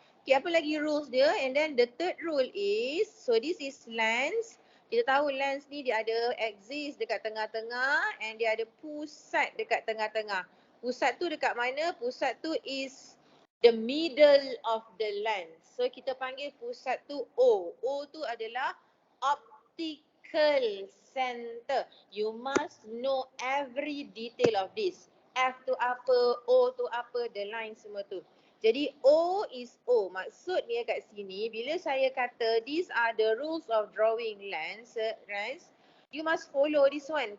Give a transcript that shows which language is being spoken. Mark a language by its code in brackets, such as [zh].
[en] Okay, [ms] apa lagi rules dia? [en] And then the third rule is, so this is lens. [ms] Kita tahu lens ni dia ada axis dekat tengah-tengah and dia ada pusat dekat tengah-tengah. Pusat tu dekat mana? Pusat tu [en] is the middle of the lens. [ms] So kita panggil pusat tu O. O tu adalah optical center. [en] You must know every detail of this. [ms] F tu apa, O tu apa, [en] the line [ms] semua tu. Jadi O is O. Maksudnya kat sini, bila saya kata [en] these are the rules of drawing lens, you must follow this one.